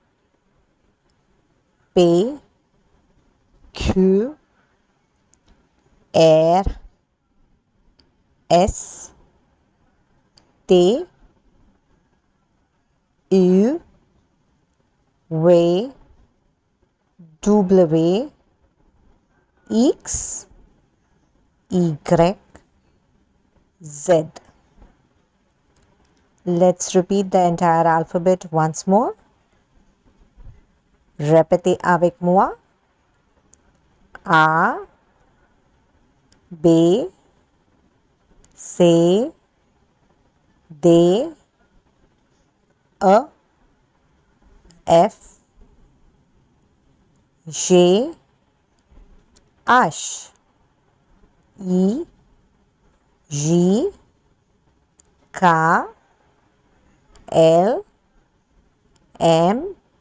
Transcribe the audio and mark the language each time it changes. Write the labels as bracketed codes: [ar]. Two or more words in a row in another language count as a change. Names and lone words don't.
[en] P, Q, R, S, T, U, V, W, X, Y, Z. Let's repeat the entire alphabet once more. [fr] Répétez avec moi. [en] A, B, C, D, E, F, G, H, I, J, K, L, M,